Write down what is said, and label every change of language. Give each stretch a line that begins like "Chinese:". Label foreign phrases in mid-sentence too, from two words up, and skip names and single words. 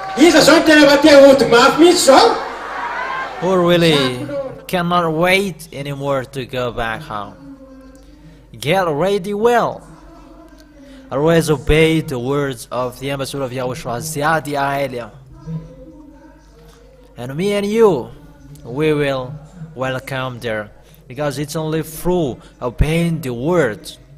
Malagasy: iza zao tena te ody mafy mihitsy zao
English: who really cannot wait anymore to go back home. Get ready well. Always obey the words of the ambassador of Yahushua, Ziadi Aelia. And me and you, we will welcome there, because it's only through obeying the words.